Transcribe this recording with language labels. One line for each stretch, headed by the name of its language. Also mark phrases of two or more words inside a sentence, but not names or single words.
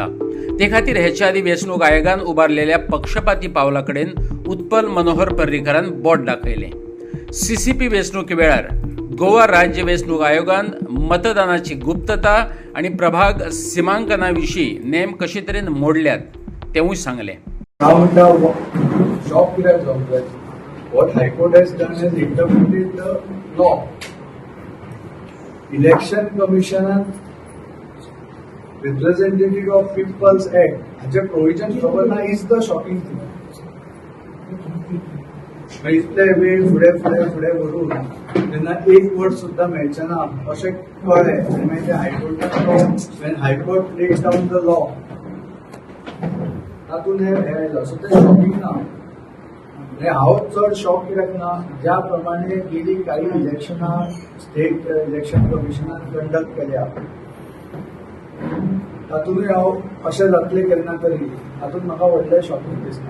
Konkani: ते खातीर हेच्या आदी वेंचणूक आयोगान उबारलेल्या पक्षपाती पावला कडेन उत्पल मनोहर पर्रीकरान बोट दाखयलें। सीसीपी वेंचणुके वेळार गोवा राज्य वेंचणूक आयोगान मतदानाची गुप्तता आणि प्रभाग सिमांकना विशीं नेम कशे तरेन मोडल्यात तेवूय सांगलें।
English: What High Court has done is interpreted the law. Election Commission representative of People's Act. हाचे provision governor is the shocking thing.
Konkani: इतले वेळ फुडें व्हरून तेन्ना एक वर्ड सुद्धा मेळचे ना अशें कळ्ळें आनी मागीर हायकोर्टान
English: when High Court laid down the law
Konkani: तातूंत हें आयलो सो तें शॉकिंग ना। हांव चड शॉक कित्याक ना, ज्या प्रमाणे गेली काही इलेक्शनां
English: state election
Konkani: कमिशनान कंडक्ट केल्या तातूंतूय हांव अशें जातलें केन्ना तरी हातूंत म्हाका व्हडलें शॉकिंग दिसना।